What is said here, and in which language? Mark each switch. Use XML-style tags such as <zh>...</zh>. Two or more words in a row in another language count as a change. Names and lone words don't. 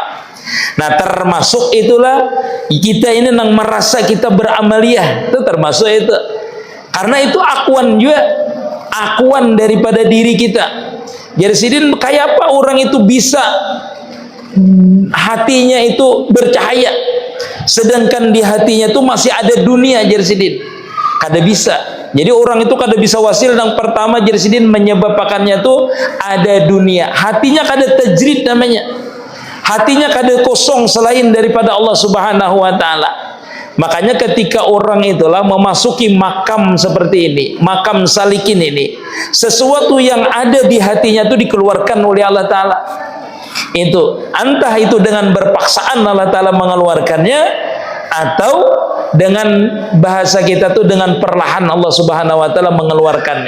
<bjn>Nah, termasuk itulah kita ini yang merasa kita beramaliyah, itu termasuk itu. Karena itu akwan juga, akwan daripada diri kita. Jersidin, kayak apa orang itu bisa hatinya itu bercahaya sedangkan di hatinya itu masih ada dunia jersidin? Kada bisa. Jadi orang itu kada bisa wasil. Yang pertama jersidin, menyebabkannya itu ada dunia. Hatinya kada tajrid namanya. Hatinya kada kosong selain daripada</bjn> <ar>Allah Subhanahu wa taala.</ar> <bjn>Makanya ketika orang itulah memasuki makam seperti ini,</bjn> <ar>makam salikin</ar> <bjn>ini, sesuatu yang ada di hatinya itu dikeluarkan oleh</bjn> <ar>Allah Ta'ala.</ar> <bjn>Itu entah itu dengan berpaksaan</bjn> <ar>Allah Ta'ala</ar> <bjn>mengeluarkannya, atau dengan bahasa kita tuh dengan perlahan</bjn> <ar>Allah Subhanahu wa taala</ar> <bjn>mengeluarkannya.</bjn>